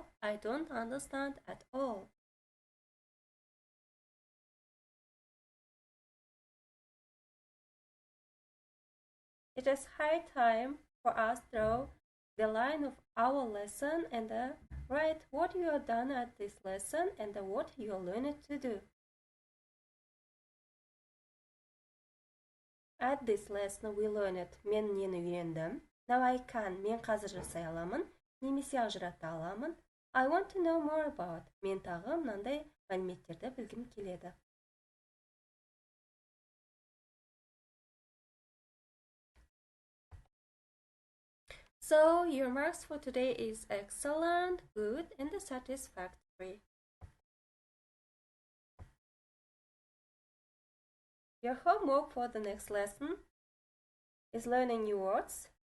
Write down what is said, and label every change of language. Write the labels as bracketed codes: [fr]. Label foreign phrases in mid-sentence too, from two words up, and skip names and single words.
[en] I don't understand at all. It is high time for us to draw the line of our lesson and write what you have done at this lesson and what you learned to do. At this lesson we learned [kk] мен нені үйрендім. [en] Now I can, [kk] мен қазір жасай аламын, немесе ажырата аламын. [en] I want to know more about, [kk] мен тағы мынандай мәліметтерді білгім келеді. [en] So your marks for today is excellent, good, and satisfactory. Your homework for the next lesson is learning new words.